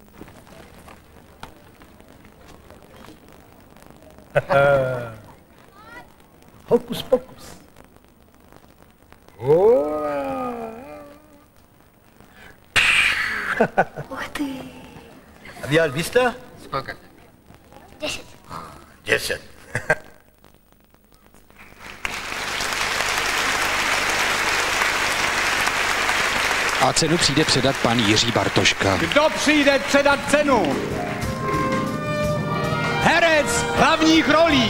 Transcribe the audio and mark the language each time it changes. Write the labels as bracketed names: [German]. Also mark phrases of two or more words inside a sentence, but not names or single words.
[Czech] Hokus pokus. [Russian] Uch ty. [German] A wie alt bist du? [Russian] Сколько? 10. 10. [Czech] A cenu přijde předat pan Jiří Bartoška. Kdo přijde předat cenu? Herec hlavních rolí.